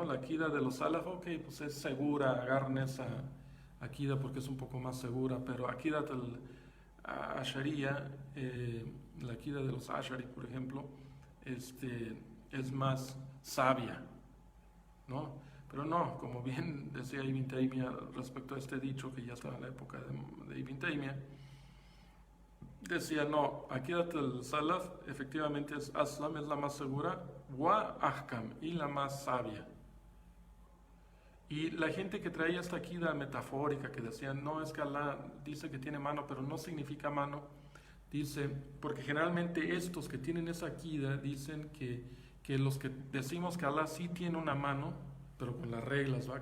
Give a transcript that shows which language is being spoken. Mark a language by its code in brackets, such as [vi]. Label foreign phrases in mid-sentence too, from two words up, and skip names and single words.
[es] La akida de los Salaf, ok, pues es segura, agarren esa akida porque es un poco más segura, pero [ar] عقيدة الأشعرية, [es] la akida de los Ashari, por ejemplo, es más sabia, ¿no? Pero no, como bien decía Ibn Taymiyyah respecto a este dicho, que ya estaba en la época de Ibn Taymiyyah, decía, no, [ar] عقيدة السلف [es] efectivamente es Aslam, es la más segura, [ar] وأحكم, [es] y la más sabia. Y la gente que traía esta akida metafórica, que decían, no, es que Allah dice que tiene mano, pero no significa mano, dice, porque generalmente estos que tienen esa akida dicen que los que decimos que Allah sí tiene una mano, pero con las reglas, ¿va?